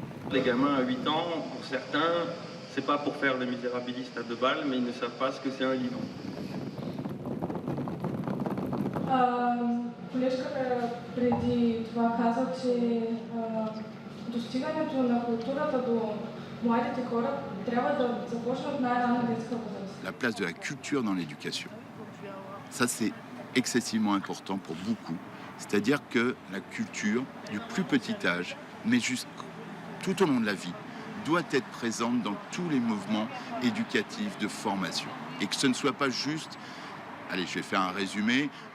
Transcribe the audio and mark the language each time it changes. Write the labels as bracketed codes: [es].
[fr] Les gamins à 8 ans, pour certains, c'est pas pour faire le misérabiliste à 2 balles, mais ils ne savent pas ce que c'est un livre. [bg] Колежката преди това каза, че достигането на културата до младите хора трябва да започне от най-ранна детска възраст. [fr] La place de la culture dans l'éducation. Ça, c'est excessivement important pour beaucoup. C'est-à-dire que la culture, du plus petit âge, mais tout au long de la vie, doit être présente dans tous les mouvements éducatifs de formation. Et que ce ne soit pas juste, allez, je vais faire un résumé,